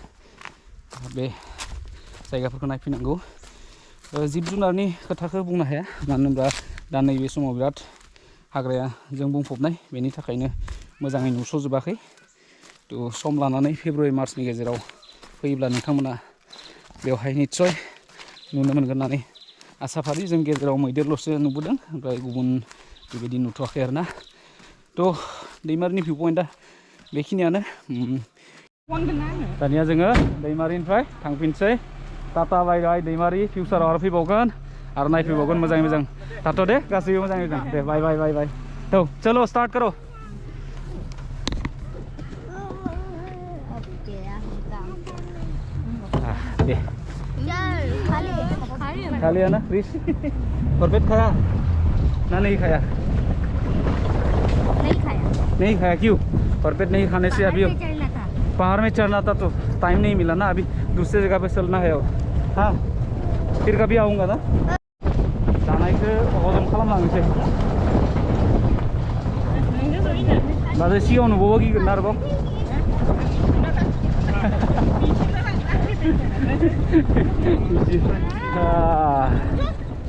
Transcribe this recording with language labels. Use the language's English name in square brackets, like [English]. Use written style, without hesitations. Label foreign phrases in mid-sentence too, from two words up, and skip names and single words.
[Bodo] बे जायगाफोरखौ नायफैनांगौ जिब जुनारनि खोथाखौ बुंनो हाया मानो होनब्ला दा नैबे समाव बिराद हाग्राया जों बुंफबनाय बेनि थाखायनो मोजाङै नुस'जोबाखै थ' सम लानानै फेब्रुवारि मार्चनि गेजेराव फैयोब्ला नोंथांमोना बेवहाय निस्सय नुनो मोनगोन होननानै आसा फारियो जों गेजेराव मैदेरल'सो नुबोदों ओमफ्राय गुबुन बेबायदि नुथ'वाखै आरोना थ' दैमारिनि भिउ पइन्टआ बेखिनियानो दानिया जोङो दैमारिनिफ्राय थांफिनसै [English] tata bye bye [Bodo] दैमारि फिउचाराव आरो फैबावगोन आरो नायफैबावगोन मोजाङै मोजां थाथ' दे गासैबो मोजाङै मोजां दे [English] bye bye bye bye [Bodo] थ' [Hindi] चलो स्टार्ट करो दे खा लिया ना क्रिस कॉर्बेट खाया ना नहीं खाया नहीं खाया क्यों कॉर्बेट नहीं खाने से अभी पहाड़ में चढ़ना था तो टाइम नहीं मिला ना अभी दूसरे जगह पे चलना है और हाँ फिर कभी आऊँगा ना [Bodo] जानायखौ हजम खालामलांनोसै बाजै सिगाङाव नुबावबा गिगोन ना आरोबाव बिदि